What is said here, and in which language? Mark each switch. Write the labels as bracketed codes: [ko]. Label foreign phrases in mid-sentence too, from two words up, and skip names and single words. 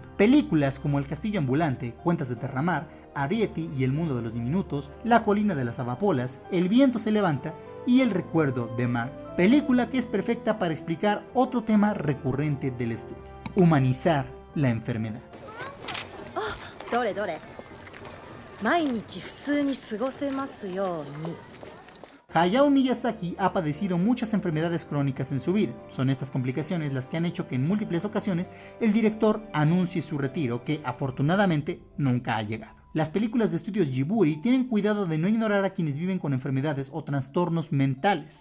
[es] Películas como El castillo ambulante, Cuentas de Terramar, Arrietty y El mundo de los diminutos, La colina de las amapolas, El viento se levanta y El recuerdo de Marnie. Película que es perfecta para explicar otro tema recurrente del estudio: humanizar la enfermedad. [ja] どれどれ毎日普通に過ごせますように [es] Hayao Miyazaki ha padecido muchas enfermedades crónicas en su vida. Son estas complicaciones las que han hecho que en múltiples ocasiones el director anuncie su retiro, que afortunadamente nunca ha llegado. Las películas de Estudios Ghibli tienen cuidado de no ignorar a quienes viven con enfermedades o trastornos mentales.